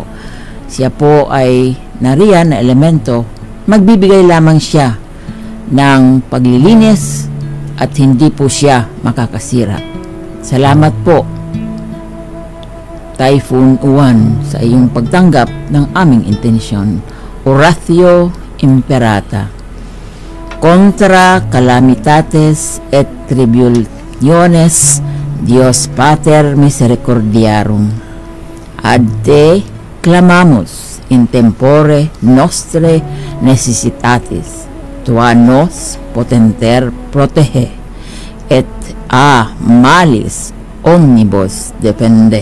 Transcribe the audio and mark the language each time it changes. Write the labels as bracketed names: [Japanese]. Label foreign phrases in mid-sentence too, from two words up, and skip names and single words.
[Filipino] Siya po ay nariyan na elemento, magbibigay lamang siya ng paglilinis at hindi po siya makakasira. Salamat po, Typhoon Uwan, sa iyong pagtanggap ng aming intensyon. [Latin] Horacio Imperata. Contra calamitates et tribulationes, Dios Pater misericordiarum. Ad te clamamus in tempore nostre necessitatis, tua nos potenter protege, et a malis omnibus depende.